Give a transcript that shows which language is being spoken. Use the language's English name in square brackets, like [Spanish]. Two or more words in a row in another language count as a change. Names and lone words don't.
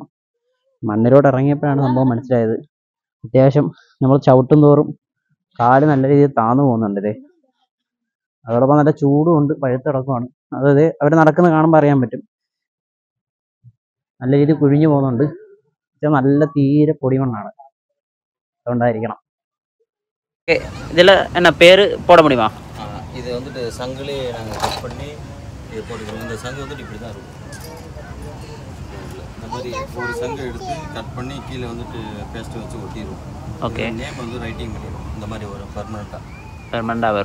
[Malayalam] മണ്ണിലോട്ട് ഇറങ്ങിയപ്പോഴാണ് സംഭവം മനസ്സിലായത്. അത്യാവശ്യം നമ്മൾ ചവിട്ടും തോറും കാല് നല്ല രീതിയിൽ താന്നു പോകുന്നുണ്ട്. ഇതേ അതോടൊപ്പം നല്ല ചൂടും ഉണ്ട്, പഴുത്തിടക്കമാണ്. അതായത് അവർ നടക്കുന്ന കാണുമ്പോൾ അറിയാൻ പറ്റും. നല്ല രീതിയിൽ കുഴിഞ്ഞു പോകുന്നുണ്ട്. പക്ഷെ നല്ല തീരെ പൊടിമണ്ണാണ്, അതുകൊണ്ടായിരിക്കണം. ഇതിൽ എന്നാ പേര് [Tamil] போட முடியுமா? இது வந்துட்டு சங்கிலே நாங்கள் கட் பண்ணி இது போட்டுக்கிறோம். இந்த சங்கு வந்துட்டு இப்படி தான் இருக்கும். இந்த மாதிரி ஒரு சங்கு எடுத்து கட் பண்ணி கீழே வந்துட்டு பேஸ்ட்டு வச்சு ஒட்டிடுவோம். ஓகே. நேம் வந்து ரைட்டிங் பண்ணிடுவோம். இந்த மாதிரி வரும் பெர்மனண்ட்டாக வரும்.